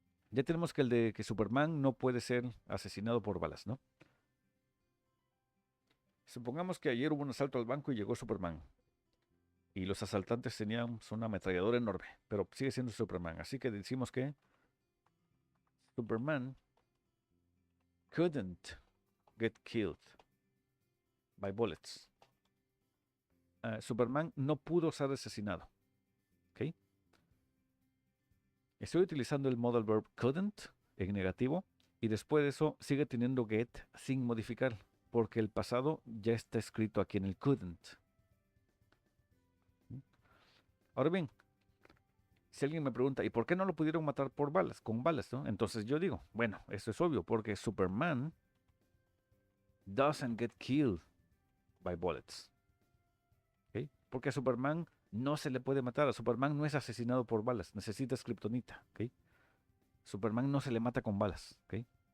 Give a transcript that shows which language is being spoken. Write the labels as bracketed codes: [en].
[es] Ya tenemos que el de que Superman no puede ser asesinado por balas, ¿no? Supongamos que ayer hubo un asalto al banco y llegó Superman. Y los asaltantes tenían una ametralladora enorme, pero sigue siendo Superman. Así que decimos que [en] Superman couldn't get killed by bullets. [es] Superman no pudo ser asesinado. ¿Ok? Estoy utilizando el modal verb couldn't en negativo y después de eso sigue teniendo get sin modificar porque el pasado ya está escrito aquí en el couldn't. Ahora bien, si alguien me pregunta, ¿y por qué no lo pudieron matar por balas, con balas, ¿no? Entonces yo digo, bueno, eso es obvio, porque Superman [en] doesn't get killed by bullets. ¿Okay? [es] Porque a Superman no se le puede matar, a Superman no es asesinado por balas, necesita kriptonita, ¿okay? Superman no se le mata con balas, ¿okay?